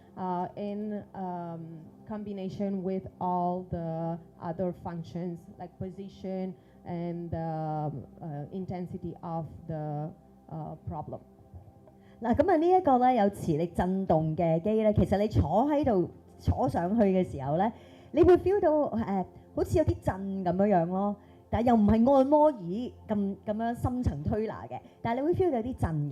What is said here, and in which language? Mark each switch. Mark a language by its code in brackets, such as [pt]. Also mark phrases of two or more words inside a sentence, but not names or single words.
[en] In combination with all the other functions like position and intensity of the problem. [yue] 嗱，咁呢一個咧有磁力震動嘅機咧，其實你坐喺度坐上去嘅時候咧，你會 feel 到好似有啲震咁樣咯。但係又唔係按摩椅咁樣深層推拿嘅，但係你會 feel 到有啲震嘅。